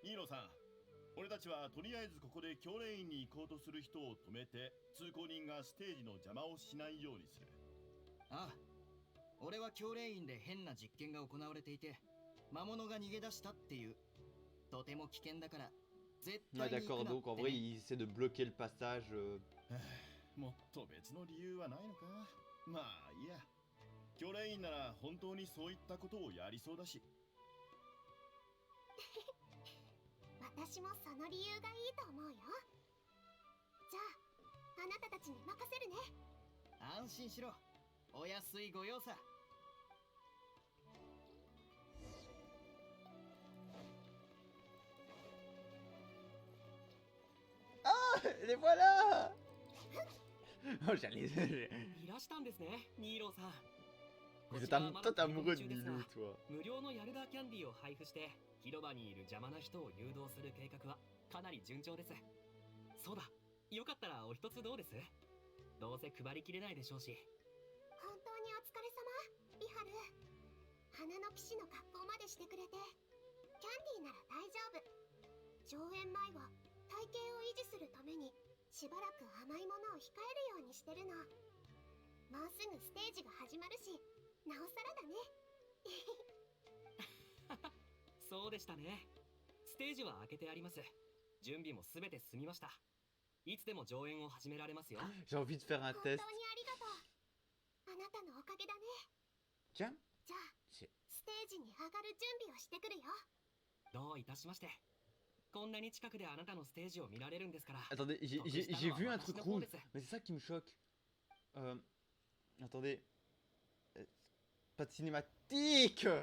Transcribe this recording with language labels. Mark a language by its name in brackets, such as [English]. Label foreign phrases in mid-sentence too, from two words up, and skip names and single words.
[Japanese] ニーロさん、俺たちはとりあえずここで教練院に行こうとする人を止めて、通行人がステージの邪魔をしないようにする。ああ、俺は教練院で変な実験が行われていて、魔物が逃げ出したっていう。とても危険だから絶対に行くなってね。 [French] D'accord, donc en vrai il essaie de bloquer le passage. [Japanese] もっと別の理由はないのか。まあいいや。教練員なら本当にそういったことをやりそうだし。私もその理由がいいと思うよ。じゃああなたたちに任せるね。安心しろ。お安いご用さ。 [French] Les voilà. Oh j'allais... [Japanese] いらしたんですね、ニーローさん。 [French] Vous êtes toi t'es amoureux de Nilou toi. [Japanese] 無料のヤルダーキャンディーを配布して広場にいる邪魔な人を誘導する計画はかなり順調です。そうだ、よかったらお一つどうです？どうせ配りきれないでしょうし。本当にお疲れ様、ビハル。花の騎士の格好までしてくれてャンディーなら大丈夫。上演前は体型を維持するためにしばらく甘いものを控えるようにしてるの。もうすぐステージが始まるし、なおさらだね。そうでしたね。ステージは開けてあります。準備もすべて済みました。いつでも上演を始められますよ。 [French] J'ai envie de faire un [Japanese] 本当 [French] test. [Japanese] にありがとう。あなたのおかげだね。 [French] Tiens. [Japanese] じゃあステージに上がる準備をしてくるよ。どういたしまして。こんなに近くであなたのステージを見られるんですから。 [French] Attendez, j'ai vu un truc rouge. Mais c'est ça qui me choque. Attendez. Pas de cinématique.